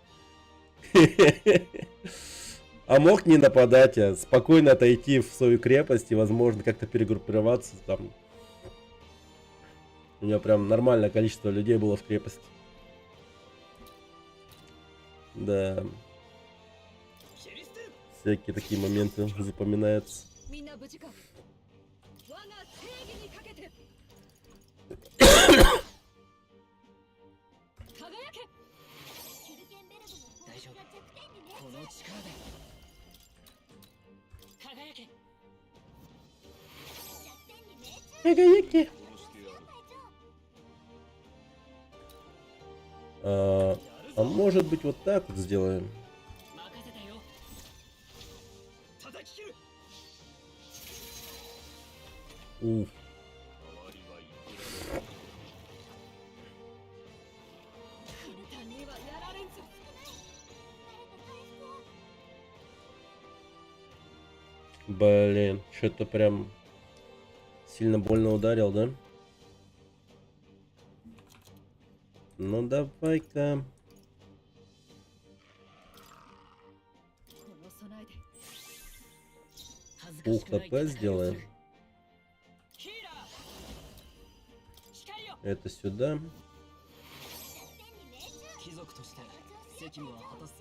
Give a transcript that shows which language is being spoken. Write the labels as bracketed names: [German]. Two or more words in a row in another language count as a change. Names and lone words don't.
[Russian] А мог не нападать, а спокойно отойти в свою крепость и, возможно, как-то перегруппироваться там. У него прям нормальное количество людей было в крепости. Да. Всякие такие моменты запоминаются. [Japanese] みんな無事か。我が正義にかけて。輝け。シュルケンベルグの攻撃が弱点にね。この力で輝け。弱点に命中。 [Russian] А может быть вот так вот сделаем? [Japanese] 任せたよ。叩き切る。 Уф. 簡単にはやられんぞ。 [Russian] Блин, что-то прям сильно больно ударил, да? Ну давай-ка. [Japanese] この備えで。恥ずか [Russian] Пух [Japanese] しくない [Russian] ХП [Japanese] 戦いをする [Russian] сделаем. [Japanese] ヒーラー。光よ。 [Russian] Это сюда. [Japanese] 貴族として責務は果たすさ。